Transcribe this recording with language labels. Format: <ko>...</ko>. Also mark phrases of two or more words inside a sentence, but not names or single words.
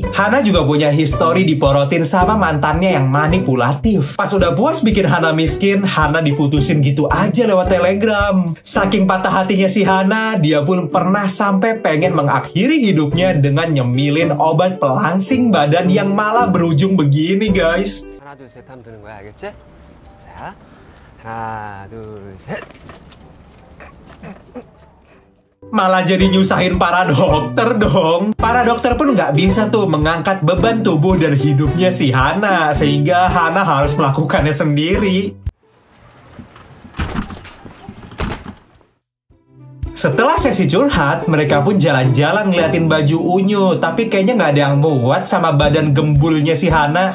<id>Hana juga punya histori diporotin sama mantannya yang manipulatif. Pas udah puas bikin Hana miskin, Hana diputusin gitu aja lewat telegram. Saking patah hatinya si Hana, dia pun pernah sampai pengen mengakhiri hidupnya dengan nyemilin obat pelangsing badan yang malah berujung begini, guys.</id> <ko>하나 둘 셋 하면 되는 거야, 알겠지? 자, 하나 둘 셋.</ko> <id>Malah jadi nyusahin para dokter dong. Para dokter pun nggak bisa tuh mengangkat beban tubuh dan hidupnya si Hana, sehingga Hana harus melakukannya sendiri. Setelah sesi curhat, mereka pun jalan-jalan ngeliatin baju unyu, tapi kayaknya nggak ada yang muat sama badan gembulnya si Hana.</id>